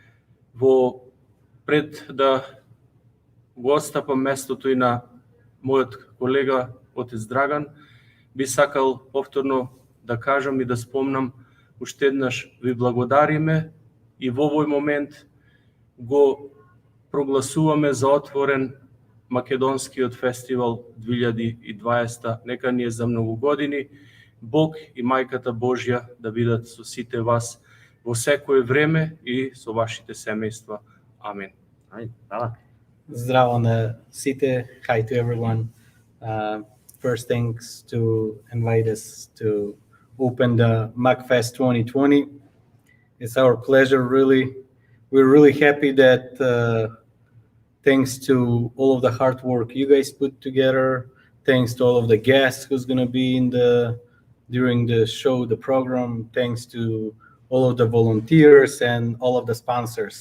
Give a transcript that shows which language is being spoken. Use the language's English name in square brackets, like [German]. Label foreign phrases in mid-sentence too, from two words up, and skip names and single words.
[Macedonian] Пред да го отстапам местото и на мојот колега отец Драган, би сакал повторно да кажам и да спомнам уште еднаш ви благодариме и во овој момент го прогласуваме за отворен Македонскиот фестивал 2020. Нека ни е за многу години. Бог и Мајката Божја да бидат со сите вас во секое време и со вашите семејства. Амин. Здраво на сите. [English] Hi to everyone. First, thanks to invite us to open the MakFest 2020. It's our pleasure, really. We're really happy that thanks to all of the hard work you guys put together, thanks to all of the guests who's going to be during the show, the program, thanks to all of the volunteers and all of the sponsors.